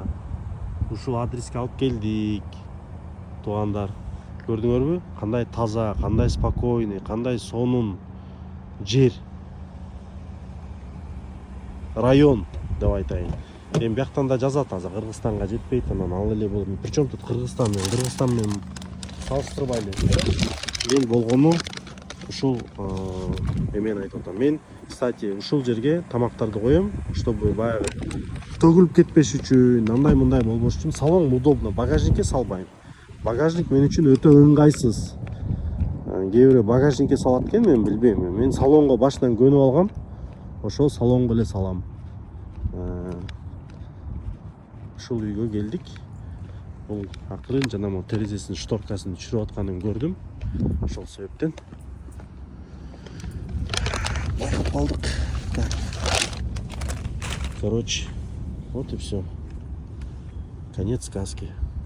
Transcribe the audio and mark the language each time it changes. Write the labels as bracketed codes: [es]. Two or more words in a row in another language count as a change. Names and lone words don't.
[ky] Ушул адреске алып келдик. Туугандар, көрдүңөрбү? Кандай таза, кандай спокойный, кандай сонун жер. Район деп айтайын. Эми бияктан да жазат азыр Кыргызстанга жетпейт, анан ал эле бул. [ru] Причем тут [ky] Кыргызстан менен салыштырбайлы. Мен болгону ушул эмени айтып атам. Мен, кстати, ушул жерге тамактарды коем, чтобы баягы төгүлүп кетпеш үчүн, андай-мындай болбош үчүн салон удобно. Багажникке салбайм. Багажник мен үчүн өтө ыңгайсыз. Кээ бирөө багажникке салат экен, мен билбейм. Мен салонго башынан көнүп алгам. Ошол салонго эле салам. Ушул үйгө келдик. Бул акырын жана могу терезесинин шторкасын түшүрүп атканын көрдүм. Ошол себептен барып калдык. [ru] Короче, вот и все. Конец сказки.